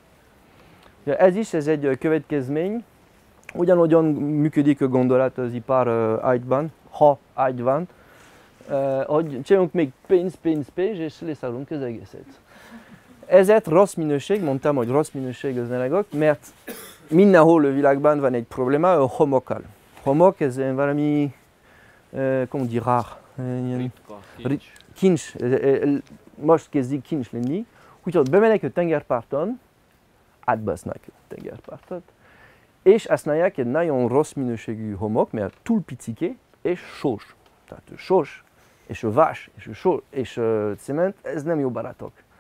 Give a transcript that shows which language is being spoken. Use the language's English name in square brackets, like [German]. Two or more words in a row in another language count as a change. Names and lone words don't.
[Hungarian] Ez is ez egy következmény, ugyanolyan működik a gondolat az ipar ágyban, ha ágy van, hogy csinálunk még pénz és leszállunk az egészet. Ezért rossz minőség, mondtam, hogy rossz minőség az anyagok, mert mindenhol a világban van egy probléma a homokkal. Homok, ez valami, [French] comment dire, rare. [Hungarian] Kincs. Most kezdik kincs lenni. Úgyhogy bemennek a tengerparton, átbasznak a tengerpartot, és azt mondják, egy nagyon rossz minőségű homok, mert túl picike és sós. Tehát a sós, és a vas, és a sós, és a cement, ez nem jó barátok.